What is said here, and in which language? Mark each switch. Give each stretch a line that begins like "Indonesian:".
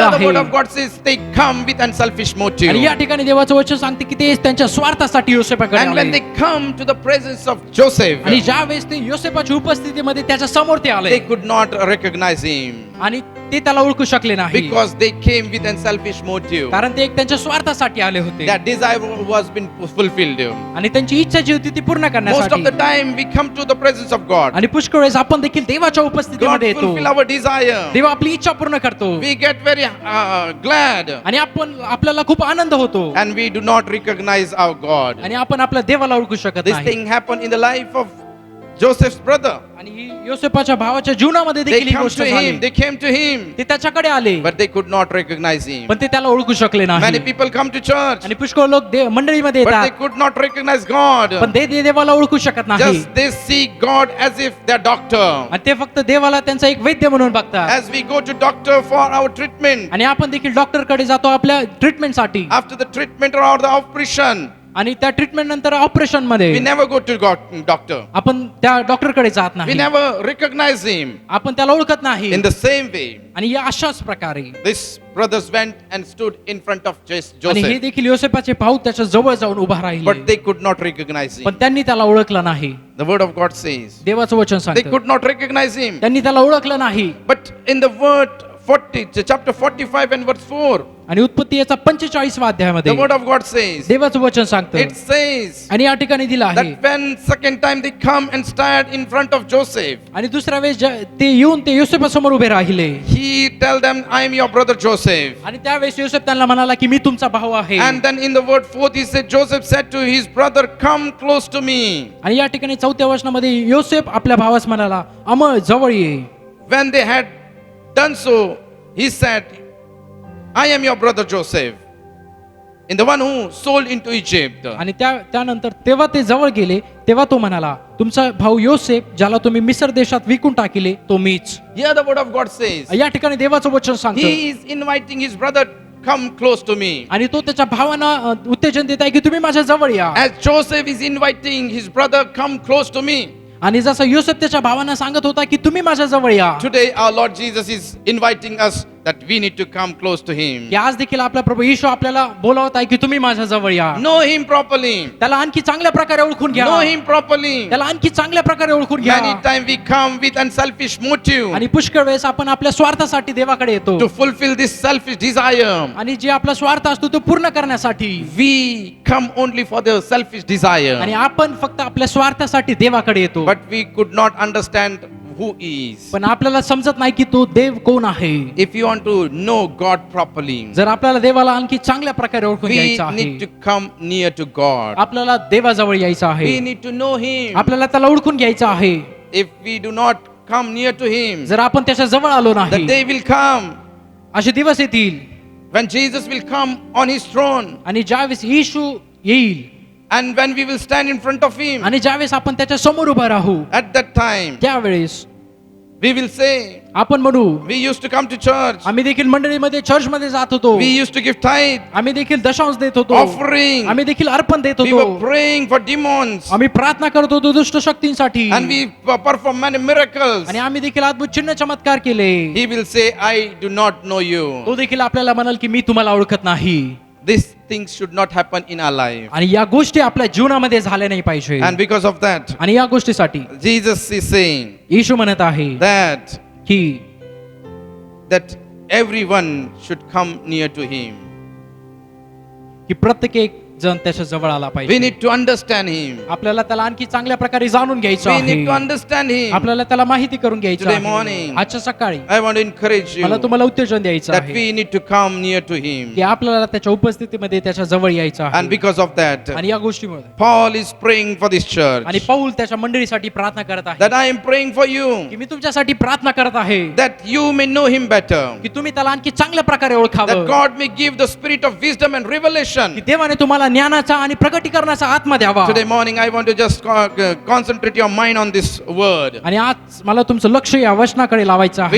English: Here the word of
Marathi: आहे.
English: God says they come with unselfish motive.
Marathi: आणि या ठिकाणी देवाचं वचन सांगते की ते त्यांच्या स्वार्थासाठी योसेफाकडे
English: And when
Marathi: आले.
English: they come to the presence of Joseph,
Marathi: आणि ज्या वेळेस ते योसेफाच्या उपस्थितीमध्ये त्याच्या समोर ते आले,
English: they could not recognize him.
Marathi: आणि ते त्याला ओळखू शकले नाही
English: because they came with a selfish motive.
Marathi: कारण ते एक त्यांच्या स्वार्थासाठी आले होते
English: That desire was been fulfilled.
Marathi: आणि त्यांची इच्छा जी होती ती पूर्ण
English: Most
Marathi: करण्यासाठी
English: of the time we come to the presence of God.
Marathi: आणि पुष्कळ वेळेस आपण देखील देवाच्या
English: God
Marathi: उपस्थितीमध्ये येतो
English: fulfill our desire.
Marathi: देव आपली इच्छा पूर्ण करतो
English: We get very glad,
Marathi: आणि आपल्याला खूप आनंद होतो
English: and we do not recognize our God.
Marathi: आणि आपण आपल्या देवाला ओळखू शकत
English: This
Marathi: नाही
English: thing happened in the life of Joseph's brother.
Marathi: आणि ही योसेफाच्या भावाच्या जीवनामध्ये
English: They
Marathi: देखील ही
English: come
Marathi: गोष्ट
English: to
Marathi: झाली
English: him. They came to him,
Marathi: ते त्याच्याकडे आले
English: but they could not recognize him.
Marathi: पण ते त्याला ओळखू शकले
English: Many
Marathi: नाही
English: people come to church,
Marathi: आणि पुष्कळ लोक मंडळीमध्ये
English: but they
Marathi: येतात
English: could not recognize God.
Marathi: पण ते देवाला ओळखू शकत नाही
English: Just they see God as if they're doctor.
Marathi: आणि ते फक्त देवाला त्यांचा एक वैद्य म्हणून बघतात
English: As we go to doctor for our treatment,
Marathi: आणि आपण देखील डॉक्टर कडे जातो आपल्या ट्रीटमेंटसाठी
English: after the treatment or the operation,
Marathi: आणि त्या ट्रीटमेंट नंतर ऑपरेशन मध्ये
English: we never go to doctor.
Marathi: आपण त्या डॉक्टर कडे जात
English: We
Marathi: नाही
English: never recognize him.
Marathi: आपण त्याला ओळखत नाही
English: In the same way,
Marathi: आणि या अशाच प्रकारे
English: these brothers went and stood in front of
Marathi: आणि हे
English: Joseph,
Marathi: देखील योसेफाचे भाऊ त्याच्या जवळ जाऊन उभा
English: but
Marathi: राहिले
English: they could not recognize
Marathi: पण
English: him.
Marathi: त्यांनी त्याला ओळखलं नाही
English: The word of God says
Marathi: देवाचं वचन
English: they
Marathi: सांगतं
English: could not recognize him.
Marathi: त्यांनी त्याला ओळखलं नाही
English: But in the word 40, chapter 45 and verse 4,
Marathi: आणि उत्पत्ती याचा 45 अध्यायामध्ये
English: the word of God says,
Marathi: देवाचं वचन सांगतं
English: it says
Marathi: आणि या ठिकाणी दिलं आहे
English: that when second time they come and stand in front of Joseph,
Marathi: आणि दुसऱ्या वेळेस ते येऊन ते योसेफासमोर उभे राहिले
English: he tell them, I am your brother Joseph.
Marathi: आणि त्यावेळेस योसेफ त्यांना म्हणाला की मी तुमचा भाऊ आहे
English: And then in the word 4, he said, Joseph said to his brother, come close to me.
Marathi: आणि या ठिकाणी 4थ्या वचनामध्ये योसेफ आपल्या भावास म्हणाला अमळ जवळ ये
English: When they had done so, he said, I am your brother Joseph, in the one who sold into Egypt.
Marathi: आणि त्यानंतर तेव्हा ते जवळ गेले तेव्हा तो म्हणाला तुमचा भाऊ योसेफ ज्याला तुम्ही मिस्र देशात विकून टाकिले तो मीच
English: Here the word of God says,
Marathi: या ठिकाणी देवाचं वचन सांगतं
English: he is inviting his brother, come close to me.
Marathi: आणि तो त्याच्या भावांना उत्तेजन देत आहे की तुम्ही माझ्या जवळ या
English: As Joseph is inviting his brother, come close to me.
Marathi: आणि जसं योसेफ त्याच्या भावांना सांगत होता की तुम्ही माझ्या जवळ या
English: Today our Lord Jesus is inviting us that we need to come close to him.
Marathi: की आज देखील आपला प्रभू येशू आपल्याला बोलावत आहे की तुम्ही माझ्या जवळ या
English: Know him properly.
Marathi: त्याला आणखी चांगल्या प्रकारे ओळखून घ्या
English: Know him properly.
Marathi: त्याला आणखी चांगल्या प्रकारे ओळखून घ्या
English: Many times we come with unselfish motive
Marathi: आणि पुष्कळ वेळेस आपण आपल्या स्वार्थासाठी देवाकडे येतो
English: to fulfill this selfish desire.
Marathi: आणि जे आपला स्वार्थ असतो तो पूर्ण करण्यासाठी
English: We come only for the selfish
Marathi: आणि
English: desire.
Marathi: आपण फक्त आपल्या स्वार्थासाठी देवाकडे येतो
English: But we could not understand who is.
Marathi: पण आपल्याला समजत नाही की तो देव कोण आहे
English: If you want to know God properly,
Marathi: जर आपल्याला देवाला आणखी चांगल्या प्रकारे ओळखून
English: we
Marathi: घ्यायचं
English: need
Marathi: आहे
English: to come near to God.
Marathi: आपल्याला देवाजवळ यायचं
English: We
Marathi: आहे
English: need to know him.
Marathi: आपल्याला त्याला ओळखून घ्यायचं आहे
English: If we do not come near to him,
Marathi: जर आपण त्याच्या जवळ आलो
English: the
Marathi: नाही
English: day will come
Marathi: असे दिवस येतील
English: when Jesus will come on his throne,
Marathi: आणि ज्यावेळेस येशू येईल
English: and when we will stand in front of him,
Marathi: आणि ज्यावेळेस आपण त्याच्या समोर उभा राहू
English: at that time
Marathi: त्यावेळेस
English: we will say,
Marathi: आपण म्हणू
English: we used to come to church,
Marathi: आम्ही देखील मंडळीमध्ये चर्च मध्ये जात होतो
English: we used to give tithe,
Marathi: आम्ही देखील दशांश देत होतो
English: offering,
Marathi: आम्ही देखील अर्पण देत
English: we were
Marathi: होतो
English: praying for demons,
Marathi: आम्ही प्रार्थना करत होतो दुष्ट शक्तींसाठी
English: and we perform many miracles.
Marathi: आणि आम्ही देखील अद्भुत चिन्ह चमत्कार केले
English: He will say, I do not know you.
Marathi: तो देखील आपल्याला म्हणाल की मी तुम्हाला ओळखत नाही
English: These things should not happen in our life.
Marathi: आणि या गोष्टी आपल्या जीवनामध्ये झाल्या नाही पाहिजे
English: And because of that,
Marathi: आणि या गोष्टीसाठी
English: Jesus is saying
Marathi: येशू म्हणत आहे की
English: that everyone should come near to him.
Marathi: की प्रत्येक एक जण त्याच्या जवळ आला
English: We
Marathi: पाहिजे
English: need to understand him.
Marathi: आपल्याला त्याला आणखी चांगल्या प्रकारे जाणून घ्यायचं
English: We need to
Marathi: आहे
English: understand him.
Marathi: आपल्याला त्याला माहिती करून घ्यायचं
English: Today
Marathi: आहे
English: morning,
Marathi: आजच्या सकाळी
English: I want to encourage
Marathi: मला
English: you
Marathi: तुम्हाला उत्तेजन द्यायचं
English: that
Marathi: आहे
English: we need to come near to him.
Marathi: की आपल्याला त्याच्या उपस्थितीमध्ये त्याच्या जवळ यायचं
English: And
Marathi: आहे
English: because of that,
Marathi: आणि या गोष्टीमुळे
English: Paul is praying for this
Marathi: आणि
English: church.
Marathi: पौल त्याच्या मंडळीसाठी प्रार्थना करत आहे
English: That I am praying for you.
Marathi: की मी तुमच्यासाठी प्रार्थना करत आहे
English: That you may know him better.
Marathi: की तुम्ही त्याला आणखी चांगल्या प्रकारे
English: That
Marathi: ओळखावं
English: God may give the spirit of wisdom and revelation.
Marathi: की देवाने तुम्हाला ज्ञानाचा आणि प्रकटीकरणाचा आत्मा द्यावा
English: Today morning, I want to just concentrate your mind on this word.
Marathi: आणि आज मला तुमचं लक्ष या वचनाकडे लावायचं आहे